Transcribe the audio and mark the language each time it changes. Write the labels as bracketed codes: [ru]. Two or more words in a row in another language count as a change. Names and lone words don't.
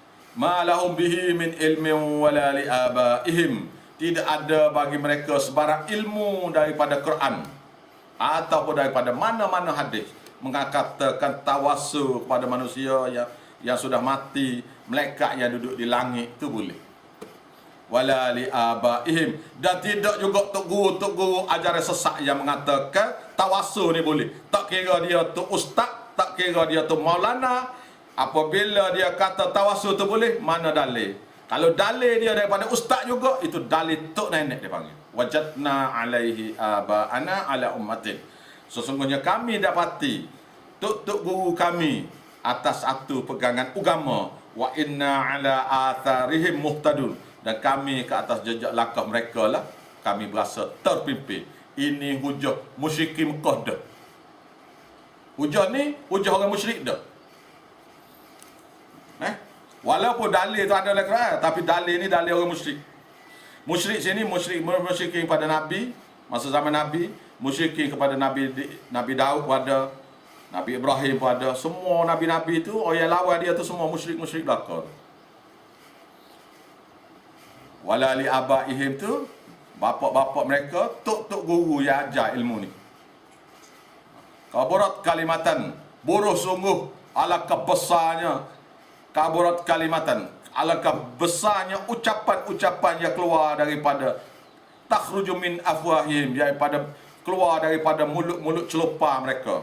[ar] ما لهم به من علم ولا لآبائهم, [ms] tidak ada bagi mereka sebarang ilmu daripada Quran ataupun daripada mana-mana hadis mengatakan tawassul kepada manusia yang sudah mati, malaikat yang duduk di langit tu boleh. [ar] ولا لآبائهم, [ms] dan tidak juga tok guru ajaran sesat yang mengatakan tawassul ni boleh. Tak kira dia tu ustaz, tak kira dia tu maulana, apabila dia kata tawassul tu boleh, mana dalil? Kalau dalil dia daripada ustaz juga, itu dalil tok nenek dia panggil. [ar] وجدنا عليه آباءنا على أمة. [ms] Sesungguhnya kami dapati tok guru kami atas satu pegangan agama, [ar] وإنا على آثارهم مهتدون, [ms] dan kami ke atas jejak langkah mereka lah kami berasa terpimpin. Ini hujah musyrikin Mekah dah. Hujah ni hujah orang musyrik dah. Walaupun dalil tu ada dalam Quran, tapi dalil ni dalil orang musyrik. Musyrik sini musyrikin pada Nabi masa zaman Nabi, musyrikin kepada Nabi Daud pun ada, Nabi Ibrahim pun ada. Semua nabi-nabi tu, orang yang lawan dia tu semua musyrik belaka. [ar] ولا لآبائهم [ms] tu bapa-bapa mereka, tok guru yang ajar ilmu ni. [ar] كبرت كلمة, [ms] buruh sungguh, alangkah besarnya [ar] كبرت كلمة, [ms] alangkah besarnya ucapan-ucapan yang keluar daripada [ar] تخرج من أفواههم, [ms] daripada keluar daripada mulut-mulut celupar mereka.